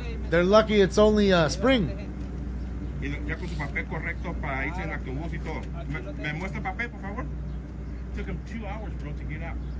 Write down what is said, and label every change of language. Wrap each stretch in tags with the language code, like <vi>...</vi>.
<en>They're lucky it's only spring.</en> <es>Ya con su papel correcto para irse en autobús y todo. ¿Me muestra el papel, por favor?</es> <en>Took him 2 hours, bro, to get out.</en>